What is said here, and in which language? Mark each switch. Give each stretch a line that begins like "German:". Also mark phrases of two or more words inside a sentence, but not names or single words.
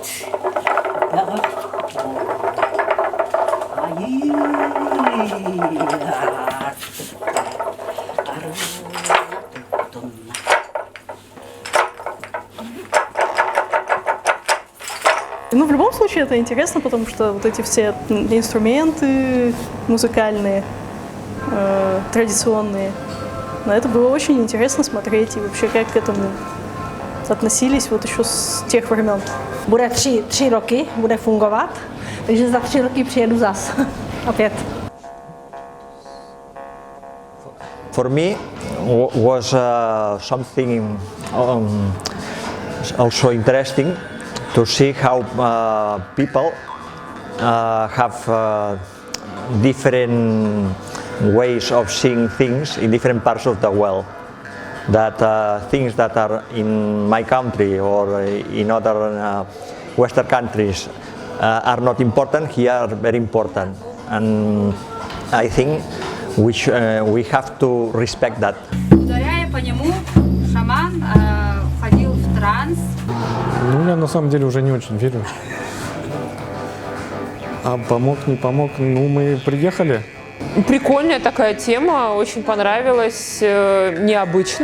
Russian: Ну, в любом случае, это интересно, потому что вот эти все инструменты музыкальные, традиционные, на это было очень интересно смотреть, и вообще как к этому относились вот еще с тех времен.
Czech: Bude 3 roky, bude fungovat, takže za 3 roky přijedu zas. Opět.
English: For me, was something also interesting to see how people have different ways of seeing things in different parts of the world. That things that are in my country or in other Western countries are not important, here are very important. And I think we have to respect that.
Russian: Ударяя по нему, шаман входил в транс. Ну, я на самом деле уже не очень верю. А помог, не помог, ну мы приехали. Прикольная такая тема, очень понравилась, необычно.